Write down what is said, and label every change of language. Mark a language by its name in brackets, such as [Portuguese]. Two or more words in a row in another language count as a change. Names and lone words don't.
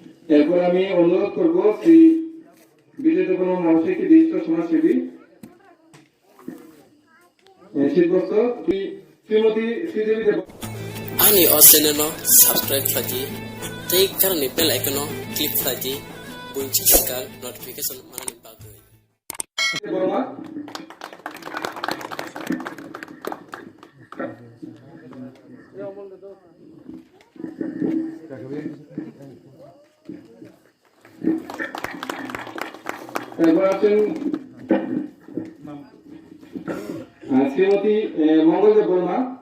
[Bangla] এরপর আমি অনুরোধ করব শ্রী বিজয় দেববর্মা মহাশয়কে, বিশিষ্ট সমাজসেবী শীতবস্ত্র শ্রীমতী শ্রীদেবী দেব [Kok Borok] Ani o channel no subscribe lagi, tei karani [English] bell icon [Kok Borok] no click lagi, bunyi sekal notification mana bagui. [Bangla] বর্মা এরপর আছেন শ্রীমতী মঙ্গল দেববর্মা,